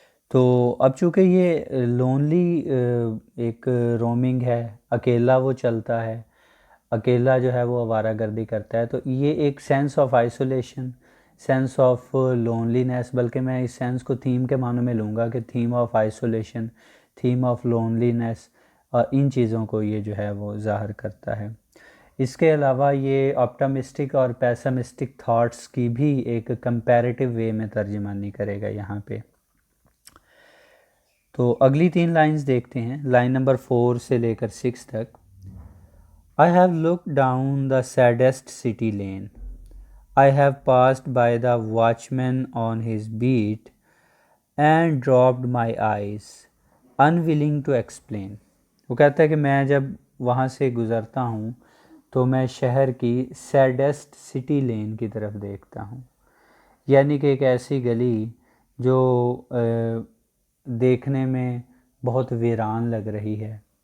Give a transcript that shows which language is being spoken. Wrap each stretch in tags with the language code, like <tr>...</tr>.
<hi>तो अब चूँकि ये लोनली एक रोमिंग है, अकेला वो चलता है, अकेला जो है वो आवारागर्दी करता है, तो ये एक sense of isolation, sense of loneliness, बल्कि मैं इस सेंस को थीम के मानों में लूँगा कि theme of isolation, theme of loneliness, और इन चीज़ों को ये जो है वो ज़ाहिर करता है। इसके अलावा ये ऑप्टिमिस्टिक और पेसिमिस्टिक थॉट्स की भी एक कंपैरेटिव वे में तर्जुमानी करेगा यहाँ पे। तो अगली तीन लाइंस देखते हैं, लाइन नंबर 4 से लेकर 6 तक।</hi> <en>I have looked down the saddest city lane. I have passed by the watchman on his beat and dropped my eyes, unwilling to explain.</en> <hi>वो कहता है कि मैं जब वहाँ से गुज़रता हूँ तो मैं शहर की सैडेस्ट सिटी लेन की तरफ देखता हूँ, यानी कि एक ऐसी गली जो देखने में बहुत वीरान लग रही है।</hi>